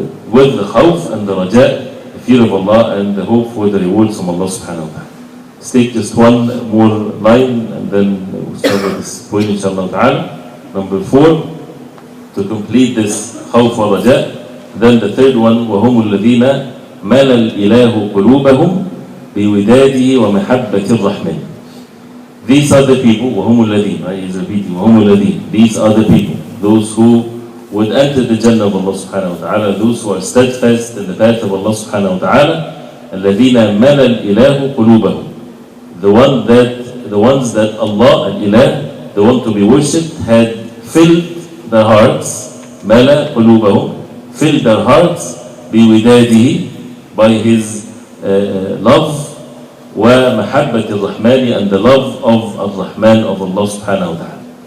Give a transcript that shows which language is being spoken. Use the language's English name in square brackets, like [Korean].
[English] With the khawf and the raja, the fear of Allah and the hope for the rewards from Allah subhanahu wa ta'ala. Let's take just one more line and then we'll start with this point inshallah ta'ala. Number 4, to complete this khawf and raja. Then the third one, [Arabic] وَهُمُ الَّذِينَ مَلَى الْإِلَهُ قُلُوبَهُمْ بِوِدَادِهِ وَمَحَبَّةِ الرَّحْمَنِ. [English] These are the people, [Arabic] وَهُمُ الَّذِينَ, [English] right? He's repeating, وَهُمُ الَّذِينَ. These are the people, those who would enter the Jannah of Allah subhanahu wa ta'ala, those who are steadfast in the path of Allah subhanahu wa ta'ala. [Arabic] الَّذِينَ مَلَى الْإِلَهُ قُلُوبَهُم. [English] The ones that Allah, al-Ilah, the one to be worshipped, had filled their hearts, [Arabic] مَلَى قُلُوبَهُم, [English] filled their hearts, [Arabic] بِوِدَادِهِ, [English] by His love, [Arabic] وَمَحَبَّةِ الرَّحْمَنِ, [English] and the love of Ar-Rahman, of Allah subhanahu wa ta'ala.